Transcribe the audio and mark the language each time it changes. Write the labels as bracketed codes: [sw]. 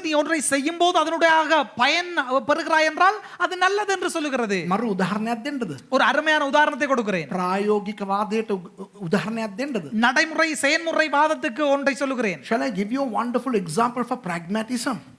[ta] நீ ஒன்றை செய்யும் போது அதனுடைய பயன் பெறுகிறாய் என்றால் அது நல்லது என்று சொல்லுகிறது. [si] මරු උදාහරණයක් දෙන්නද? [ta] ஒரு அருமையான உதாரணத்தை கொடுக்கிறேன். [si] ප්‍රායෝගික වාදයට උදාහරණයක් දෙන්නද? [ta] நடைமுறை செயல்முறை வாதத்துக்கு ஒன்றை சொல்லுகிறேன். [en] Shall I give you a wonderful example for pragmatism?